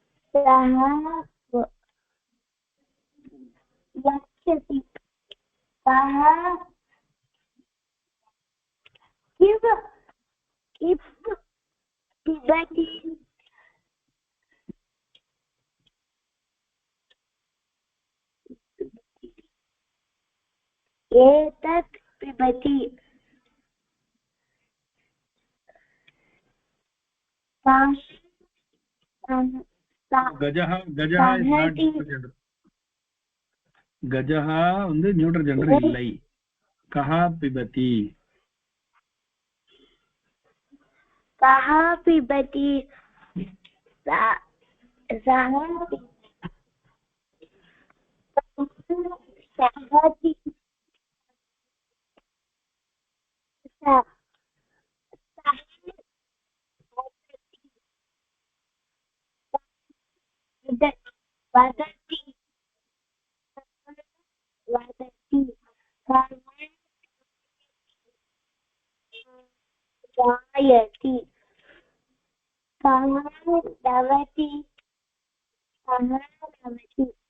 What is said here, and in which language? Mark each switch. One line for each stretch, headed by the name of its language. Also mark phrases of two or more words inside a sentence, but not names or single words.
Sanskrit: सः गच्छति सः पिबति एतत् पिबति गजः गजः
English: is not neutral gender கஜஹ வந்து neutral gender இல்லை
Sanskrit: कः पिबति कः पिबति सः सहति वदति वदति गायति कः दवति कः दवति